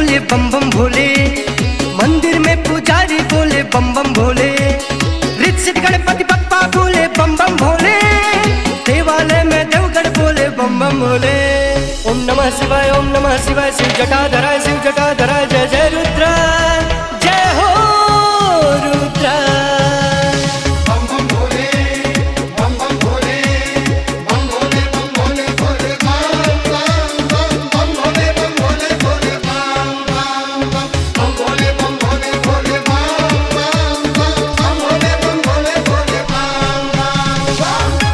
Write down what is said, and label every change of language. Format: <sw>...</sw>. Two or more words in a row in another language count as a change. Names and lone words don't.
<hi>बम बम भोले, मंदिर में पुजारी बोले बम बम भोले, रित सिद्ध गणपति बप्पा बोले बम बम भोले, देवालय में देवगढ़ बोले बम बम भोले।</hi> <sa>ओम नमः शिवाय, ओम नमः शिवाय,</sa> <hi>शिव जटाधरा, शिव जटाधरा, जय जय रुद्र, जय हो रुद्र। बम बम भोले, बम बम भोले, बम भोले बम भोले भोले बम बम बम भोले बम भोले भोले बम बम भोले बम भोले भोले बम बम भोले बम भोले भोले बम बम।</hi>